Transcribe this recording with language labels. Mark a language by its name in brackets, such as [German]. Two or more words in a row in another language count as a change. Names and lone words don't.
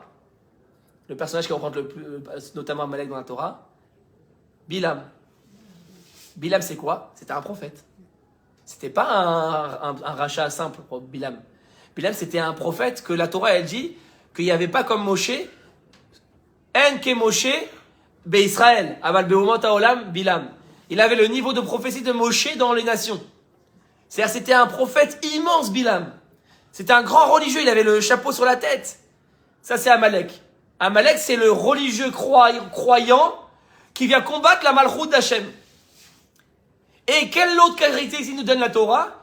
[French] Le personnage qui représente le plus, notamment Amalek dans la Torah? Bilam. Bilam, c'est quoi? C'était un prophète. C'était pas un rachat simple pour Bilam. Bilam, c'était un prophète que la Torah, elle dit qu'il n'y avait pas comme Moshe, [Hebrew] אין כמשה, בישראל, אבל באומות העולם, [French] Bilam. Il avait le niveau de prophétie de Moshe dans les nations. C'est-à-dire, c'était un prophète immense, Bilam. C'était un grand religieux, il avait le chapeau sur la tête. Ça, c'est Amalek. Amalek, c'est le religieux croyant qui vient combattre la malchoute d'Hachem. Et quelle autre caractéristique nous donne la Torah?